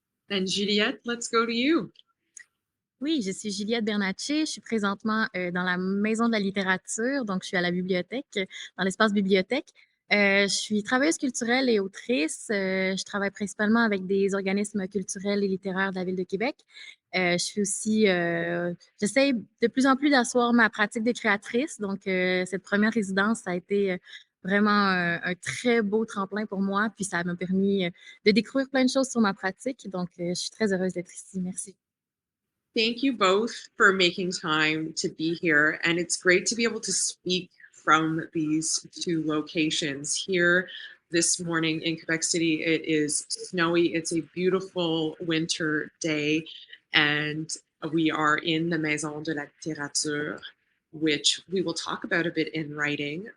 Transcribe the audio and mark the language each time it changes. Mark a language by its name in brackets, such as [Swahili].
[English] And Juliette, let's go to you. [French] Oui, je suis Juliette Bernatchez. Je suis présentement dans la Maison de la littérature, donc je suis à la bibliothèque, dans l'espace bibliothèque. Je suis travailleuse culturelle et autrice. Je travaille principalement avec des organismes culturels et littéraires de la Ville de Québec. Je suis aussi, j'essaie de plus en plus d'asseoir ma pratique de créatrice. Donc, cette première résidence, ça a été vraiment un très beau tremplin pour moi. Puis, ça m'a permis de découvrir plein de choses sur ma pratique. Donc, je suis très heureuse d'être ici. Merci. [English] Thank you both for making time to be here. And it's great to be able to speak from these two locations. Here this morning in Quebec City, it is snowy. It's a beautiful winter day. And we are in the Maison de la Littérature, which we will talk about a bit in writing.